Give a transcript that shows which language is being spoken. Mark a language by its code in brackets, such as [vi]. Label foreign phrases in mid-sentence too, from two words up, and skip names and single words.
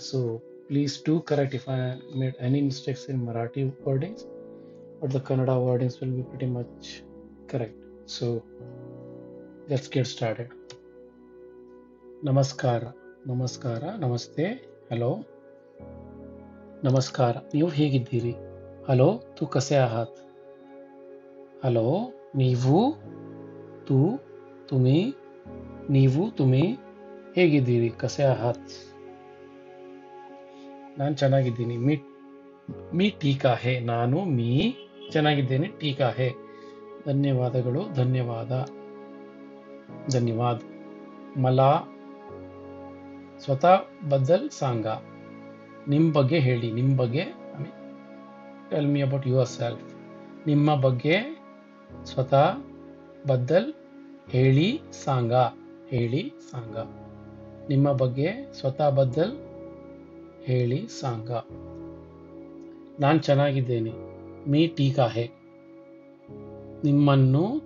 [en] So please do correct if I made any mistakes in Marathi wordings, but the Kannada wordings will be pretty much correct. So let's get started. [kn] Namaskara, Namaskara, [en] Namaste, Hello, [kn] ನಮಸ್ಕಾರ ನೀವು ಹೇಗಿದ್ದೀರಿ ಹಲೋ [mr] तू कसे आहात [kn] ಹಲೋ ನೀವು [mr] तू तुम्ही [kn] ನೀವು ತುಮಿ ಹೇಗಿದ್ದೀರಿ [mr] कसे आहात [kn] ನಾನು ಚೆನ್ನಾಗಿದ್ದೀನಿ [mr] मी ठीक आहे [kn] ನಾನು ಚೆನ್ನಾಗಿದ್ದೇನೆ [mr] ठीक आहे [kn] ಧನ್ಯವಾದಗಳು ಧನ್ಯವಾದ [mr] मला स्वतः बद्दल सांगा [kn] ನಿಮ್ಮ ಬಗ್ಗೆ ಹೇಳಿ ನಿಮ್ಮ ಬಗ್ಗೆ [en] tell me about your self [kn] ನಿಮ್ಮ ಬಗ್ಗೆ [mr] स्वतः बद्दल [kn] ಹೇಳಿ सांगा ನಿಮ್ಮ ಬಗ್ಗೆ [mr] स्वतः बद्दल [kn] ಹೇಳಿ सांगा ನಾನು ಚೆನ್ನಾಗಿದ್ದೇನೆ [mr] मी ठीक आहे [kn] ನಿಮ್ಮನ್ನು